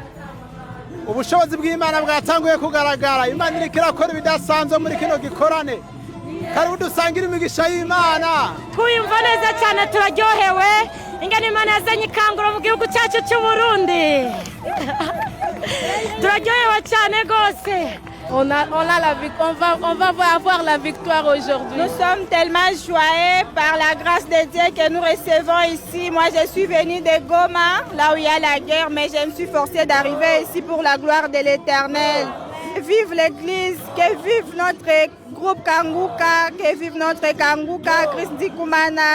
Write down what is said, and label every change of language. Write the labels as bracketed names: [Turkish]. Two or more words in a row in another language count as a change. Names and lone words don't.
[Rundi] Ubushobozi bw'Imana bwatanguye kugaragara. Imana iriko irakora ibidasanzwe muri kino gikorane. Karibu dusangire imigisha y'Imana. Twiyumva neza cyane turaryohewe. Ingene Imana yazanye ikanguro mu gihugu cyacu cy'u Burundi. Turaryohewe cyane gose. [French] On va avoir la victoire aujourd'hui. Nous sommes tellement joyeux par la grâce de Dieu que nous recevons ici. Moi, je suis venue de Goma, là où il y a la guerre, mais je me suis forcée d'arriver ici pour la gloire de l'Éternel. Vive l'Église, que vive notre groupe Kanguka, que vive notre Kanguka, Christi Kumana.